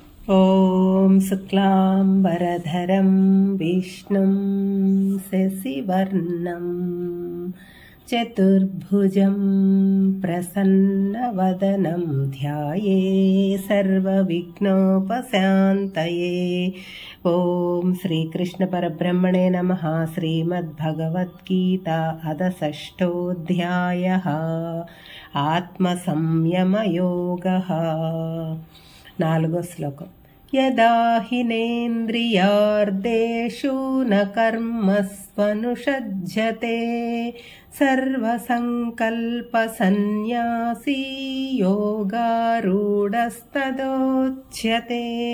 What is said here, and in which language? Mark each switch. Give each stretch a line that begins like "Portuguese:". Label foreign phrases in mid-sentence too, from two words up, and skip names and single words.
Sanskrit: ॐ शुक्लाम्बरधरं विष्णुं शशिवर्णं चतुर्भुजं प्रसन्नवदनं ध्याये सर्वविघ्नोपशान्तये। ॐ श्रीकृष्ण परब्रह्मणे नमः। श्रीमद्भगवद्गीता अथ षष्ठोऽध्यायः आत्मसंयमयोगः।
Telugu: 4వ శ్లోకం।
Sanskrit: యదా హినేంద్రియార్దేషు న కర్మస్వనుషజ్జతే సర్వసంకల్ప సన్యాసీ యోగారూఢస్తదోచ్యతే।